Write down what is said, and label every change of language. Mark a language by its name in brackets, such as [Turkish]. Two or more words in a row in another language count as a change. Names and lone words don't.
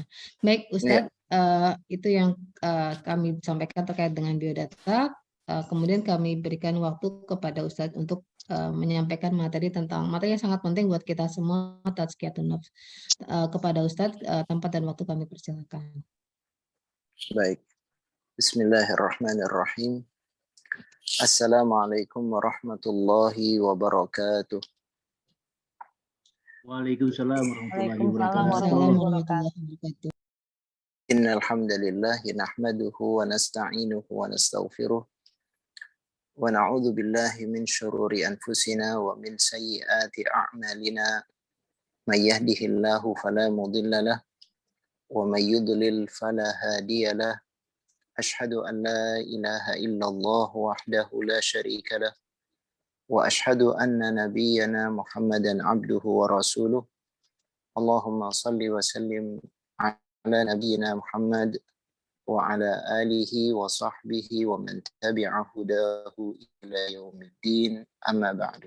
[Indonesian] Baik Ustadz, itu yang kami sampaikan terkait dengan biodata. Kemudian kami berikan waktu kepada Ustadz untuk menyampaikan materi yang sangat penting buat kita semua, [Arabic] تزكية النفس. [Indonesian] Kepada Ustadz, tempat dan waktu kami persilakan. Baik. [Arabic] بسم الله الرحمن الرحيم. السلام عليكم ورحمة الله وبركاته. وعليكم السلام ورحمة الله وعليكم السلام وبركاته. ورحمة الله وبركاته. إن الحمد لله نحمده ونستعينه ونستغفره ونعوذ بالله من شرور أنفسنا ومن سيئات أعمالنا. من يهده الله فلا مضل له ومن يضلل فلا هادي له. أشهد أن لا إله إلا الله وحده لا شريك له وأشهد أن نبينا محمدا عبده ورسوله. اللهم صل وسلم على نبينا محمد وعلى آله وصحبه ومن تبع هداه إلى يوم الدين، أما بعد.